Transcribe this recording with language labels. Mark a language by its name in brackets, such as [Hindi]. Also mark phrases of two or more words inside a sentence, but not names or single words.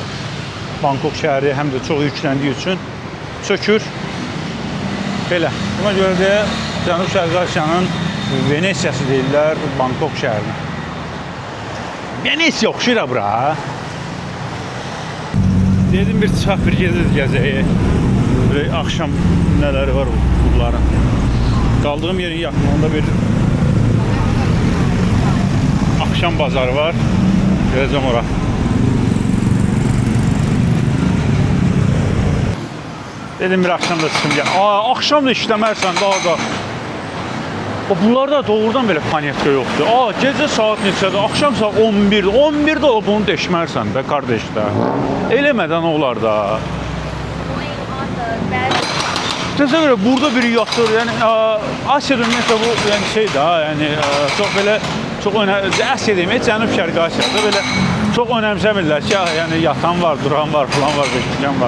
[Azerbaijani] Bangkok şəhəri həm də çox yükləndiyi üçün sökür. Belə. Buna görə də Cənub-Şərqi Asiyanın Venesiyası deyirlər Bangkok şəhərini. Venesiya oxşuyur bura. Dedim bir çıxaq bir gəzəyə. [Turkish] Böyle akşam neleri var bunların. Kaldığım yerin yakınında bir akşam bazarı var. Geleceğim oraya. Dedim bir akşam da çıkım gel. [Azerbaijani] Akşam da işləmərsən daha da. Bunlar da doğrudan belə panyetka yoxdur. Gecə saat neçədə? Akşam saat 11'də. 11'də o bunu deşmərsən də kardeş də. Eləmədən olar da. Təsəvvür görə burada biri yatır. Yəni Asiyada ümumiyyətlə bu yəni şey daha, yəni çox belə çox Asiya demək, Cənub-Şərqi Asiyada belə çox önəmsəmirlər ki, yəni yatan var, duran var, falan var, beşikən var.